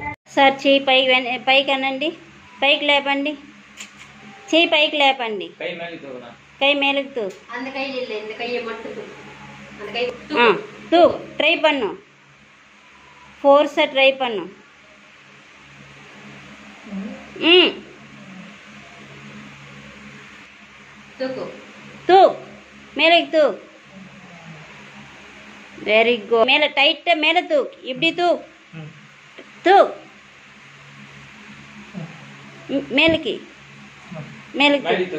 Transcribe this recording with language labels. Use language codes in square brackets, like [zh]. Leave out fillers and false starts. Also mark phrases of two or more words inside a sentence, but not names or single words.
[te] సార్ చెయ్యి పైకి అనండి, పైకి లేపండి, చెయ్యి పైకి లేపండి, [ta] கை மேலுக்கு தூ ட்ரை பண்ணு, ஃபோர்ஸ் ட்ரை பண்ணு, தூ மேலே தூ. வெரி குட். மேலே டைட்டா மேலே தூ, இப்படி தூ, தூ மேலுக்கு மேலுக்கு.